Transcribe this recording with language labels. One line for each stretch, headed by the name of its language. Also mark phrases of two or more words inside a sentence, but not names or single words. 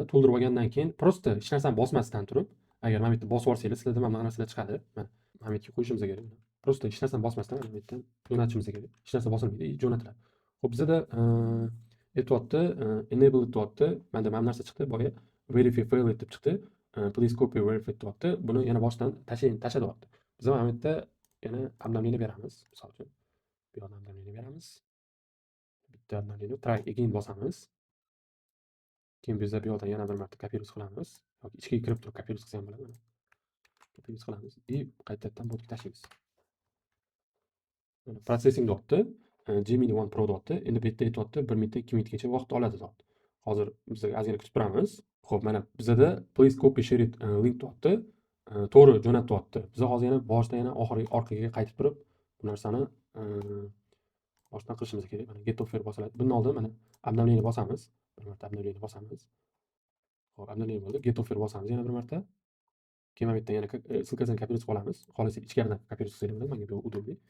Uzbek: To'ldirib olgandan keyin prosta hech narsani bosmasdan turib, agar mana bu yerda bosib yuborsanglar, sizlarda mana bunaqa narsalar chiqadi. Mana bu yerga qo'yishimiz kerak. Prosta hech narsani bosmasdan mana bu yerdan jo'natishimiz kerak. Hech narsa bosilmaydi, jo'natiladi. Xo'p, bizda aytyapti, enable etyapti. Menda mana bu narsa chiqdi, boya
English: verify failed
Uzbek: deb chiqdi.
English: Please copy verify etyapti.
Uzbek: Buni yana boshdan tashlayapti. Biz mana bu yerda yana обновление beramiz. Misol uchun bu yoqdan обновление beramiz. Bitta обновление
English: try again
Uzbek: bosamiz. Keyin biz bu yoqdan yana bir marta kopировать qilamiz. Yoki ichkiga kirib turib kopировать qilsa ham bo'ladi. Kopировать qilamiz и qaytadan botga tashlaymiz. Processing deyapti. Gemini 1 Pro deyapti. Endi bu yerda aytyapti 1 minutdan 2 minutgacha vaqt oladi deyapti. Hozir biz ozgina kutib turamiz. Xo'p, mana bizda
English: please copy share it link
Uzbek: deyapti. To'g'ri jo'natyapti. Biz hozir yana boshdan yana orqaga qaytib turib bu narsani boshdan qilishimiz kerak. Mana
English: get offer
Uzbek: bosiladi. Bundan oldin mana обновление bosamiz. Bir marta обновление bosamiz. Xo'p, обновление bo'ldi.
English: Get offer
Uzbek: bosamiz yana bir marta. Keyin mana bu yerdan yana ссылкасini kopировать qilib olamiz. Xohlasak ichkaridan kopировать qilsangiz bo'ladi.